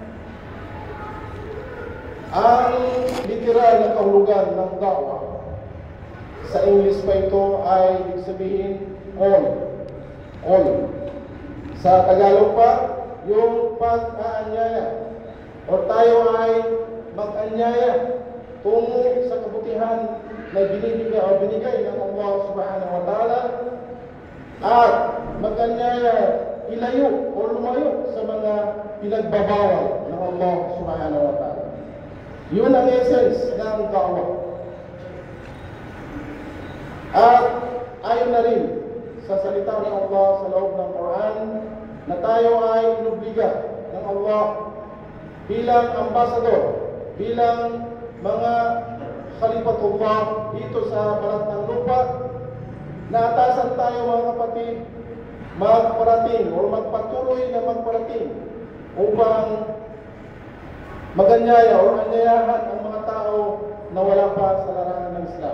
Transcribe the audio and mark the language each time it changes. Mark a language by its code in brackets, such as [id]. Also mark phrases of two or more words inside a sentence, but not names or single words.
[tl] Ang literal na kahulugan ng da'wa sa English pa ito ay ibig sabihin all. Sa Tagalog pa, yung pag-aanyaya o tayo ay mag-anyaya tungo sa kabutihan na binigay ng Allah [ar] سبحانه وتعالى, [tl] at mag-anyaya ilayo o lumayo sa mga pinagbabawal ng Allah [ar] سبحانه وتعالى. [tl] Yun ang essence ng da'wah. At ayon na rin sa salita ng Allah sa loob ng Quran na tayo ay inubliga ng Allah bilang ambasador, bilang mga khalifatullah dito sa balat ng lupa, na atasan tayo mga kapatid magparating o magpatuloy na magparating upang maganyaya o anyayahan ang mga tao na wala pa sa larangan ng Islam.